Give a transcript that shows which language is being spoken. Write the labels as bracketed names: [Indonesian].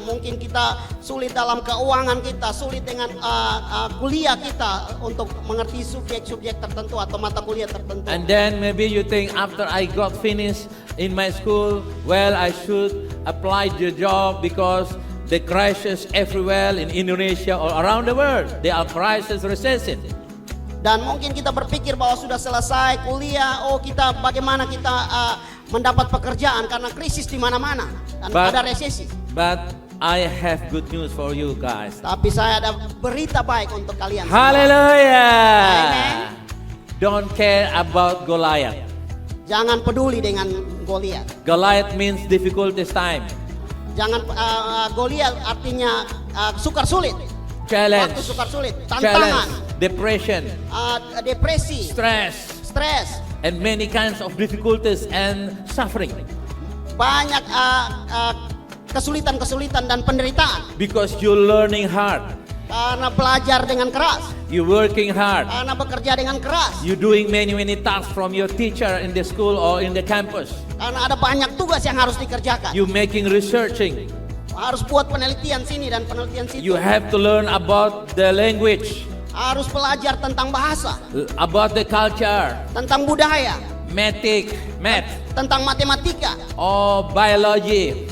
[Indonesian] Mungkin kita sulit dalam keuangan kita, sulit dengan kuliah kita untuk mengerti subjek-subjek tertentu atau mata kuliah tertentu. [English] And then maybe you think after I got finished in my school, well I should apply the job because the crisis everywhere in Indonesia or around the world, there are crisis, recession. [Indonesian] Dan mungkin kita berpikir bahwa sudah selesai kuliah, kita bagaimana kita mendapat pekerjaan karena krisis di mana-mana dan ada resesi. [English] But I have good news for you guys. [Indonesian] Tapi saya ada berita baik untuk kalian. [English] Hallelujah. Amen. Don't care about Goliath. [Indonesian] Jangan peduli dengan Goliat. [English] Goliath means difficulties time. [Indonesian] Jangan Goliat artinya sukar sulit. [English] Challenge. [Indonesian] Waktu sukar sulit, tantangan, [English] depression, [Indonesian] depresi, [English] stress, and many kinds of difficulties and suffering. [Indonesian] Banyak kesulitan-kesulitan dan penderitaan. [English] Because you're learning hard. [Indonesian] Karena belajar dengan keras. [English] You're working hard. [Indonesian] Karena bekerja dengan keras. [English] You're doing many tasks from your teacher in the school or in the campus. [Indonesian] Karena ada banyak tugas yang harus dikerjakan. [English] You're making researching. [Indonesian] Harus buat penelitian sini dan penelitian situ. [English] You have to learn about the language. [Indonesian] Harus belajar tentang bahasa. [English] About the culture. [Indonesian] Tentang budaya. [English] Math. [Indonesian] Tentang matematika. [English] Or biology.